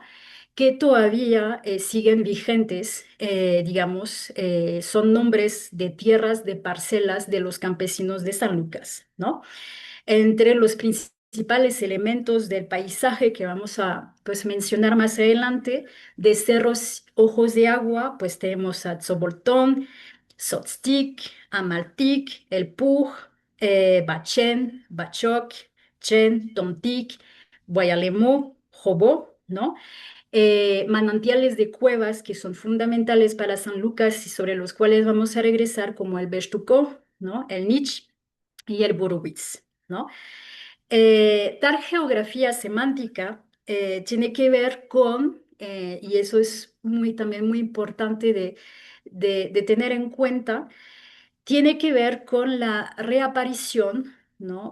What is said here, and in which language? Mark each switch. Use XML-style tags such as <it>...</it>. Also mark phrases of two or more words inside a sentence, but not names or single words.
<es>Que todavía siguen vigentes, digamos, son nombres de tierras, de parcelas de los campesinos de San Lucas, ¿no? Entre los principales elementos del paisaje que vamos a pues, mencionar más adelante, de cerros ojos de agua, pues tenemos a Tzoboltón, Sotztic, Amaltic, El Puj, Bachén, Bachoc, Chen, Tomtic, Guayalemo, Jobó, ¿no? Manantiales de cuevas que son fundamentales para San Lucas y sobre los cuales vamos a regresar, como el Bestucó, ¿no? El Nich y el Burubitz, ¿no? Tal geografía semántica tiene que ver con, y eso es también muy importante de tener en cuenta, tiene que ver con la reaparición, ¿no?</es>